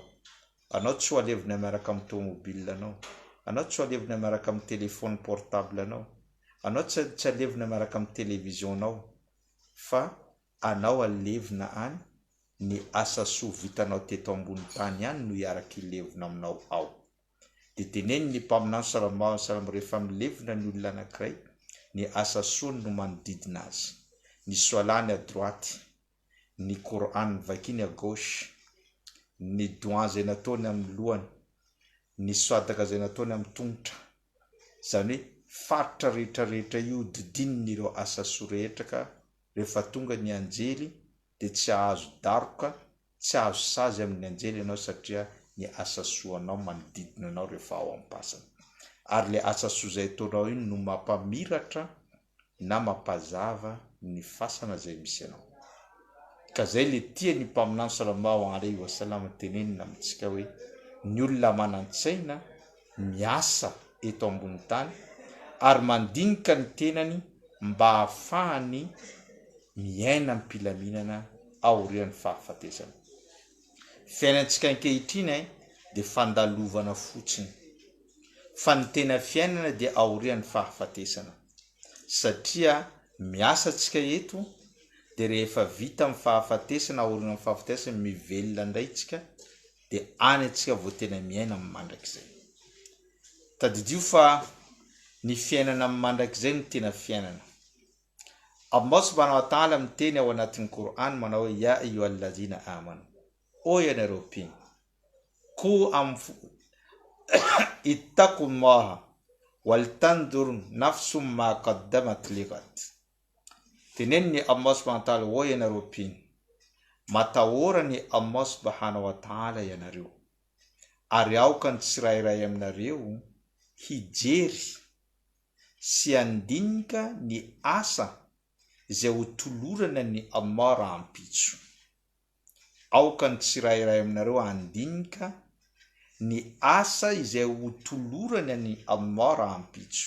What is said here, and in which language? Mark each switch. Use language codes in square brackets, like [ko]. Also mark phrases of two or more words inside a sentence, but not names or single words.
[mg] Anao tsy ho alevina miaraka amin'ny tômôbilina anao, anao tsy ho alevina miaraka amin'ny [fr] téléphone portable [mg] anao, anao tsy alevina miaraka amin'ny télévision anao, fa anao alevina any ny asa soa vitanao teto ambony tany ihany no iaraka ilevina aminao ao. Dia teneniny mpaminany [ar] صلى الله عليه وسلم [mg] rehefa milevina ny olona anankiray, ny asa soa no manodidina azy. Ny soalany [fr] à droite, [mg] ny Coran vakiny [fr] à gauche, [mg] ny doa zay nataony amin'ny lohany, ny soadaka zay nataony amin'ny tongotra. Zany hoe faritra rehetrarehetra io didininy ireo asa soa rehetra, ka rehefa tonga ny anjely dia tsy ahazo daroka, tsy ahazo sazy amin'ny anjely ianao satria ny asa soanao manodidina anao rehefa ao am-pasana. Ary le asa soa izay ataonao iny no mampamiratra na mampazava ny fasana izay misy anao. Ka zay le tia ny mpaminany [ar] صلى الله عليه وسلم [mg] tenenina amintsika hoe, ny olona manan-tsaina miasa eto ambony tany ary mandinika ny tenany mba hahafahany miaina am-pilaminana aorian'ny fahafatesana. Fiainantsika ankehitriny dia fandalovana fotsiny, fa ny tena fiainana dia aorian'ny fahafatesana. Satria miasa tsika eto dia rehefa vita amin'ny fahafatesana, aorian'ny fahafatesana, mivelona indray tsika, dia any antsika vao tena miaina amin'ny mandrakizay. Tadidio fa ny fiainana amin'ny mandrakizay no tena fiainana. Allah [ar] سبحانه وتعالى [mg] miteny ao anatin'ny Qur'an manao hoe, [ar] يا أيها الذين آمنوا, [mg] o ianareo mpino, [ar] اتقوا الله ولتنظر نفس ما قدمت لغد. [mg] Teneniny Allah [ar] سبحانه وتعالى, [mg] o ianareo mpino, matahorany Allah [ar] سبحانه وتعالى [mg] ianareo, ary aoka ny tsirairay aminareo hijery sy andinika ny asa izay ho tolorana ny Allah raha ampitso. Aoka ny tsirairay aminareo andinika ny asa izay ho tolorana ny Allah raha ampitso.